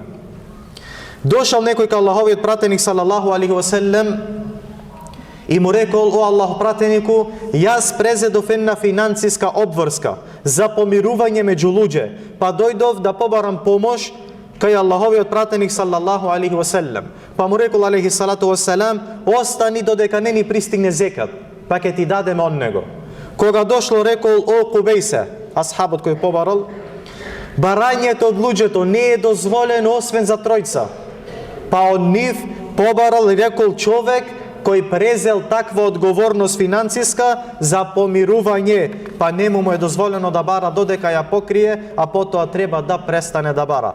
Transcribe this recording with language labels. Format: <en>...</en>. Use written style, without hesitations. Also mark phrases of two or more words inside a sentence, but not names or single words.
<mk>Дошал некој кај Аллаховиот пратеник</mk> <ar>صلى الله عليه وسلم</ar> <mk>и му рекол: о Аллах пратенику, јас презедов една финансиска обврска за помирување меѓу луѓе, па дојдов да побарам помош кај Аллаховиот пратеник</mk> <ar>صلى الله عليه وسلم.</ar> <mk>Па му рекол</mk> <ar>عليه الصلاة والسلام:</ar> <mk>остани додека не ни пристигне зекат, па ќе ти дадеме од него. Кога дошло, рекол: о Кубейсе, асхабот кој побарал, барањето од луѓето не е дозволено освен за тројца. Па од нив побарал и рекол човек кој презел таква одговорност финансиска за помирување, па нему му е дозволено да бара додека ја покрие, а потоа треба да престане да бара.</mk>